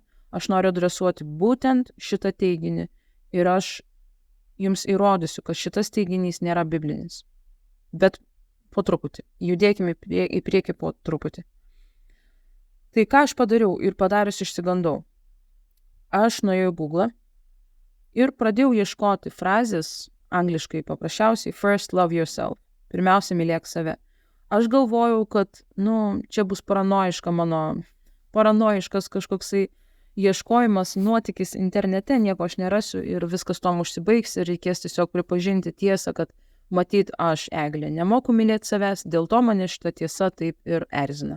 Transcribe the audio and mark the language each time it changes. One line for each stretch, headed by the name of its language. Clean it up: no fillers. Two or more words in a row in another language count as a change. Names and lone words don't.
Lithuanian: Aš noriu adresuoti būtent šitą teiginį ir aš jums įrodysiu, kad šitas teiginys nėra biblinis. Bet po truputį. Judėkime į priekį po truputį. Tai ką aš padariau ir padarius išsigandau. Aš nuėjau į Google ir pradėjau ieškoti frazės, angliškai paprasčiausiai,
English: first love yourself.
Lithuanian: Pirmiausia, mylėk save. Aš galvojau, kad, čia bus paranojiškas kažkoksai ieškojimas, nuotykis internete, nieko aš nerasiu ir viskas tom užsibaigs ir reikės tiesiog pripažinti tiesą, kad matyt, aš, Eglė, nemoku mylėti savęs, dėl to mane šita tiesa taip ir erzina.